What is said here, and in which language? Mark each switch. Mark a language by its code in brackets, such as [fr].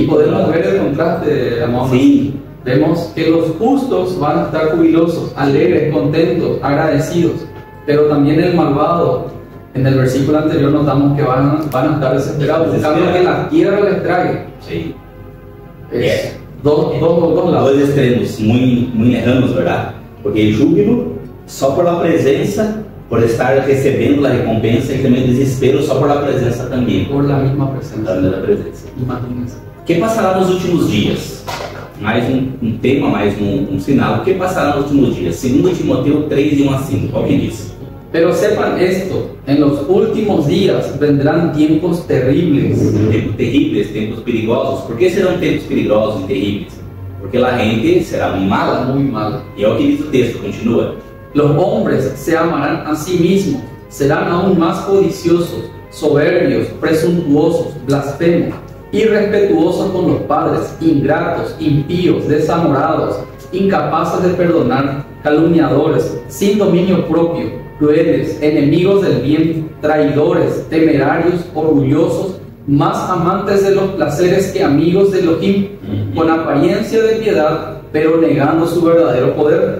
[es] Y podemos ver el contraste, amor. Sí. Vemos que los justos van a estar jubilosos, alegres, contentos, agradecidos, pero también el malvado, en el versículo anterior notamos que van a estar desesperados, buscando que la tierra les trague. Sí. Dos lados. [pt] Dois extremos muito [es] lejanos, [pt] verdade? Porque o júbilo só [es] por la [pt] presença, por estar recebendo a recompensa, e também o desespero só por la presença também. [es] Por la misma presença. [pt] Imagina-se. O que passará nos últimos dias? Mais um tema, mais um sinal. O que passará nos últimos dias? 2 Timoteo 3, 1 a 5. Qual que diz? [es] Pero sepan esto, en los últimos días vendrán tiempos terribles. [pt] Tempos terríveis, tempos perigosos. ¿Por que serão tempos perigosos e terríveis? Porque a gente será [es] mala. Muy mala. [pt] E é o que diz o texto, continua. [es] Los hombres se amarán a sí mismos, serán aún más codiciosos, soberbios, presuntuosos, blasfemos, irrespetuosos con los padres, ingratos, impíos, desamorados, incapaces de perdonar, calumniadores, sin dominio propio, crueles, enemigos del bien, traidores, temerarios, orgullosos, más amantes de los placeres que amigos de Elohim, con apariencia de piedad, pero negando su verdadero poder.